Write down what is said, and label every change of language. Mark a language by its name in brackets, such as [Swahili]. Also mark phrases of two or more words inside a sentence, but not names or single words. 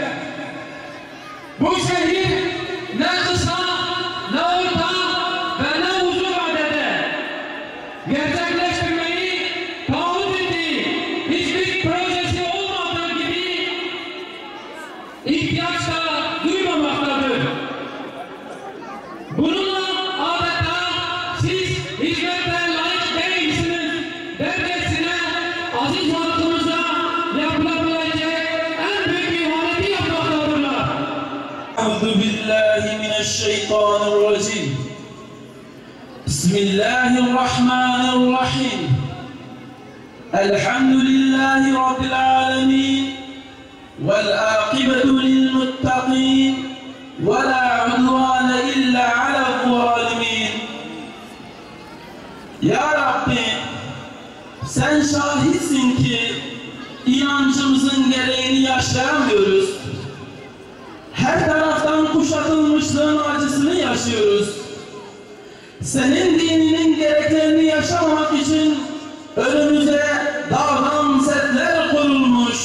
[Turkish] Bu şehir ne kısa, ne orta ve ne uzun vadede gerçekleştirmeyi taahhüt ettiği hiçbir projesi olmadığı gibi ihtiyaç da duymamaktadır. Bununla adeta siz hizmete layık değilsiniz dercesine aziz halkımıza yapılabilecek en büyük ihaneti yapmaktadırlar. [Arabic] أعوذ بالله من الشيطان الرجيم بسم الله الرحمن الرحيم الحمد لله رب العالمين والعاقبة للمتقين ولا عدوان إلا على الظالمين [Turkish] Ya Rabbi, sen şahitsin ki inancımızın gereğini yaşayamıyoruz. Her taraftan kuşatılmışlığın acısını yaşıyoruz. Senin dininin gereklerini yaşamak için önümüze dağdan setler kurulmuş.